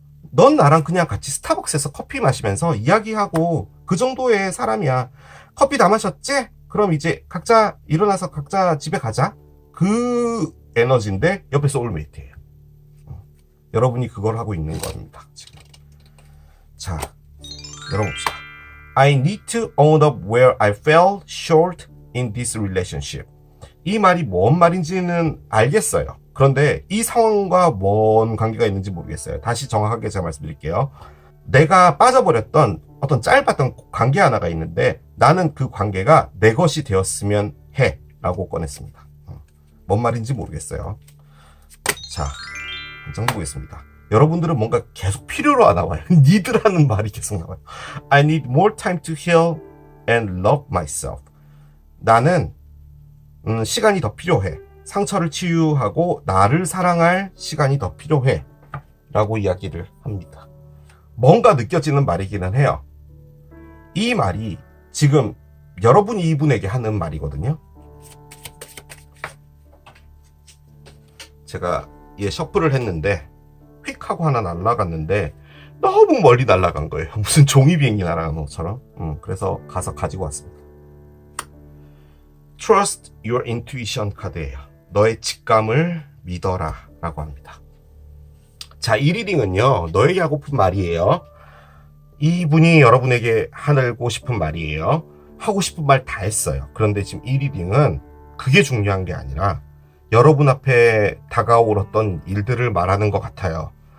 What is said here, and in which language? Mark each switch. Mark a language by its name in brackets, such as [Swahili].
[Korean] 넌 나랑 그냥 같이 스타벅스에서 커피 마시면서 이야기하고 그 정도의 사람이야. 커피 다 마셨지? 그럼 이제 각자 일어나서 각자 집에 가자. 그 에너지인데 옆에 소울메이트예요. 여러분이 그걸 하고 있는 겁니다. 지금. 자, 열어봅시다. [English] I need to own up where I fell short in this relationship. [Korean] 이 말이 뭔 말인지는 알겠어요. 그런데 이 상황과 뭔 관계가 있는지 모르겠어요. 다시 정확하게 제가 말씀드릴게요. 내가 빠져버렸던 어떤 짧았던 관계 하나가 있는데 나는 그 관계가 내 것이 되었으면 해 라고 꺼냈습니다. 뭔 말인지 모르겠어요. 자, 한 장 보겠습니다. 여러분들은 뭔가 계속 필요로 나와요. need라는 말이 계속 나와요. [English] I need more time to heal and love myself. [Korean] 나는 시간이 더 필요해. 상처를 치유하고 나를 사랑할 시간이 더 필요해 라고 이야기를 합니다. 뭔가 느껴지는 말이기는 해요. 이 말이 지금 여러분이 이분에게 하는 말이거든요. 제가 얘 셔플을 했는데 휙 하고 하나 날아갔는데 너무 멀리 날아간 거예요. 무슨 종이 비행기 날아가는 것처럼. 그래서 가서 가지고 왔습니다. [English] Trust your intuition [Korean] 카드예요. 너의 직감을 믿어라 라고 합니다. 자, 이 리딩은요, 너에게 하고픈 말이에요. 이분이 여러분에게 하고 싶은 말이에요. 하고 싶은 말 다 했어요. 그런데 지금 이 리딩은 그게 중요한 게 아니라 여러분 앞에 다가올 어떤 일들을 말하는 것 같아요.